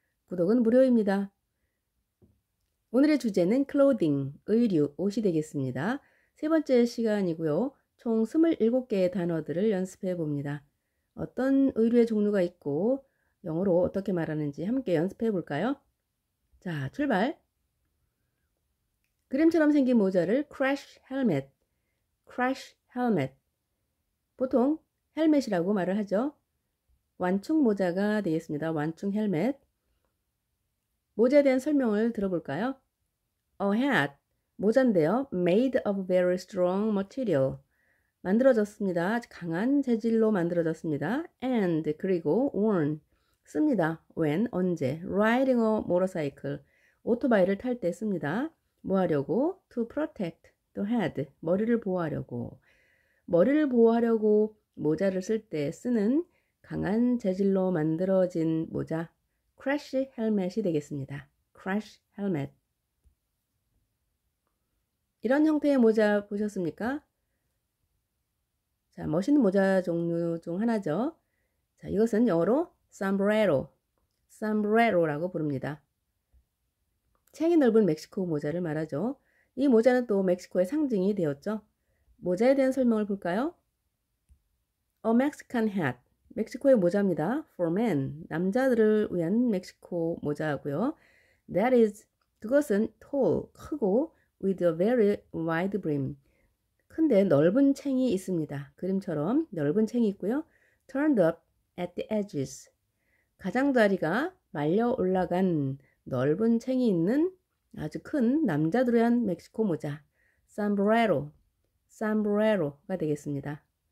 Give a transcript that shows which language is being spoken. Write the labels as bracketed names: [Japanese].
[Korean] 구독은 무료입니다. 오늘의 주제는 clothing, 의류, 옷이 되겠습니다. 세 번째 시간이고요. 총 27개의 단어들을 연습해 봅니다. 어떤 의류의 종류가 있고 영어로 어떻게 말하는지 함께 연습해 볼까요? 자, 출발! 그림처럼 생긴 모자를 [English] crash helmet, crash helmet. [Korean] 보통 헬멧이라고 말을 하죠. 완충 모자가 되겠습니다. 완충 헬멧. 모자에 대한 설명을 들어볼까요? [English] A hat, [Korean] 모자인데요. [English] Made of very strong material. [Korean] 만들어졌습니다. 강한 재질로 만들어졌습니다. And, 그리고 worn, 씁니다. When, 언제. [English] Riding a motorcycle, [Korean] 오토바이를 탈 때 씁니다. 뭐 하려고? [English] To protect the head, [Korean] 머리를 보호하려고. 머리를 보호하려고 모자를 쓸 때 쓰는 강한 재질로 만들어진 모자, crash 헬멧이 되겠습니다. crash 헬멧. 이런 형태의 모자 보셨습니까? 자, 멋있는 모자 종류 중 하나죠. 자, 이것은 영어로 sombrero, sombrero라고 부릅니다. 챙이 넓은 멕시코 모자를 말하죠. 이 모자는 또 멕시코의 상징이 되었죠. 모자에 대한 설명을 볼까요? [English] A Mexican hat, [Korean] 멕시코의 모자입니다. [English] For men, [Korean] 남자들을 위한 멕시코 모자고요. [English] That is, [Korean] 그것은 [English] tall, [Korean] 크고 [English] with a very wide brim, [Korean] 큰데 넓은 챙이 있습니다. 그림처럼 넓은 챙이 있고요. [English] Turned up at the edges, [Korean] 가장자리가 말려 올라간 넓은 챙이 있는 아주 큰 남자들을 위한 멕시코 모자, sombrero, sombrero가 되겠습니다.